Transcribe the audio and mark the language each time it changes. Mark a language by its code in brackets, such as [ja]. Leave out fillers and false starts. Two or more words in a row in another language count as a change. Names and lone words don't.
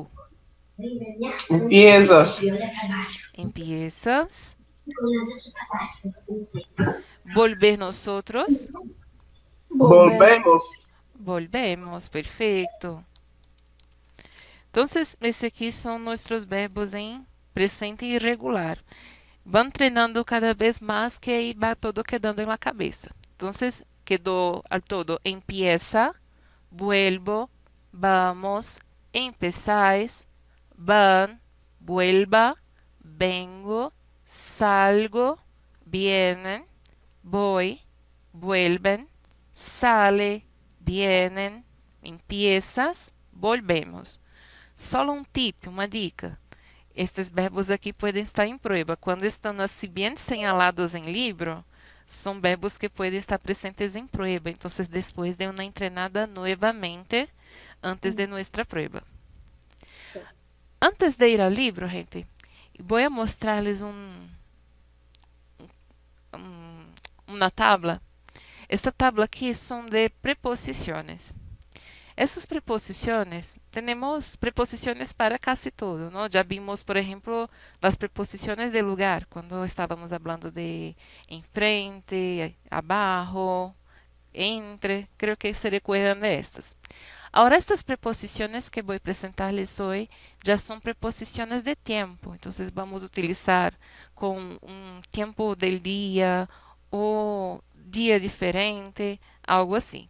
[es] Empiezas. Empiezas. Volver nosotros. Volver. Volvemos. Volvemos. Perfecto. Entonces, [pt] esse aqui são nossos verbos em presente irregular. [es] Van treinando cada vez más que ahí va todo quedando en la cabeza. Entonces, quedó al todo empieza, vuelvo, vamos, empezáis, van, vuelva, vengo, salgo, vienen, voy, vuelven, sale, vienen, empiezas, volvemos. [pt] Solo um tip, uma dica. Estes verbos aqui podem estar em prueba. Quando estão assim bem señalados em livro, são verbos que podem estar presentes em prueba. Então, depois de uma entrenada novamente antes de nossa prueba. Antes de ir ao livro, gente, vou mostrar-lhes uma tabla. Esta tabla aqui são de preposições. [es] Essas preposiciones, tenemos preposiciones para casi todo, ¿no? Ya vimos, por ejemplo, las preposiciones de lugar, cuando estábamos hablando de enfrente, abajo, entre, creo que se recuerdan de estas. Ahora, estas preposiciones que voy a presentarles hoy ya son preposiciones de tiempo, entonces vamos a utilizar con un tiempo del día o día diferente, algo así.